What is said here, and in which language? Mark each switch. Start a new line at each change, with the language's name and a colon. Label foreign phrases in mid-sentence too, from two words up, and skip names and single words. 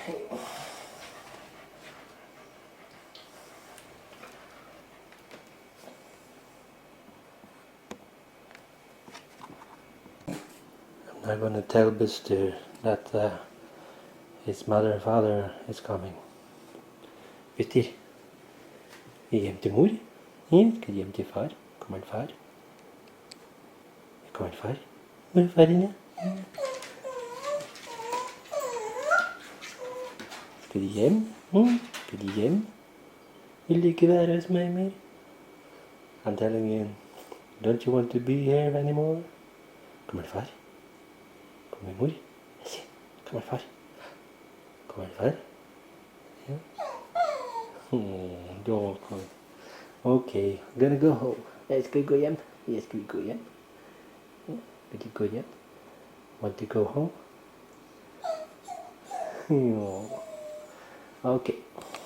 English: I'm not going to tell Buster that his mother and father is coming.
Danish: Buster, vil du hjem til mor? Skal du hjem til far? Kommer en far? Kommer en far? Hvor er far dine? Skal du hjem? Skal du hjem? Vil du ikke være hos meg mer?
English: I'm telling you, don't you want to be here anymore?
Danish: Kommer far? Kommer mor? Se, kommer far? Kommer far?
English: Yeah. Don't come. Okay, I'm gonna go home.
Danish: Skal vi gå hjem? Skal vi gå hjem? Vil du gå hjem?
English: Want to go home? Okay.